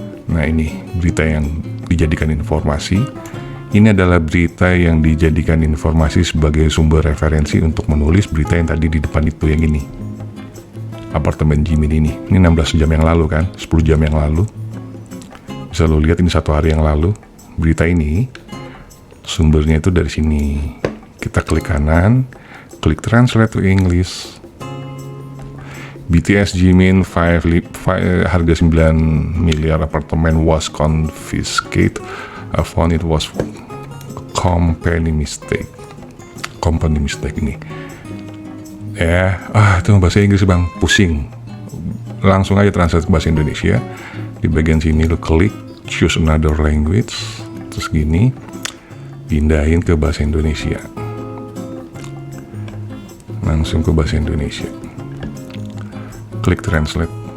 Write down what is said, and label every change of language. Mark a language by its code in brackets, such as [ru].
[id] Nah ini berita yang dijadikan informasi. Ini adalah berita yang dijadikan informasi sebagai sumber referensi untuk menulis berita yang tadi di depan itu, yang ini. Apartemen Jimin ini 16 jam yang lalu kan, 10 jam yang lalu. Bisa lo lihat ini 1 hari yang lalu. Berita ini sumbernya itu dari sini. Kita klik kanan, klik translate to English. BTS Jimin harga 9 miliar apartemen [en] was confiscated. I found it was company mistake ini. [id] Ya, itu bahasa Inggris bang, pusing. Langsung aja translate ke bahasa Indonesia. Di bagian sini lo klik choose another language, terus gini. pindahin ke bahasa Indonesia. Langsung ke bahasa Indonesia. Klik translate.